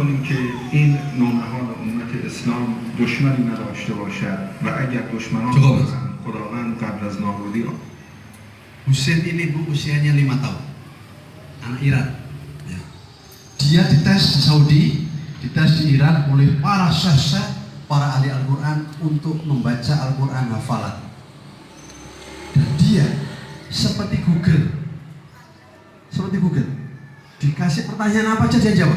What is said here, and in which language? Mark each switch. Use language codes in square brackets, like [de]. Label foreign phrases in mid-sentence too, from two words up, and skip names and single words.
[fa] که این نامه‌ها و امت اسلام دشمنی نداشته باشد و اگر دشمنان [id] Cukup. [fa] باشند خداوند قبل از نابودی [id] Husain ini Bu usianya 5 tahun, anak Iran. Ya. Dia dites di Saudi, dites di Iran oleh para syekh, para ahli Al-Quran untuk membaca Al-Quran hafalan. Dan dia seperti Google, dikasih pertanyaan apa aja dia jawab.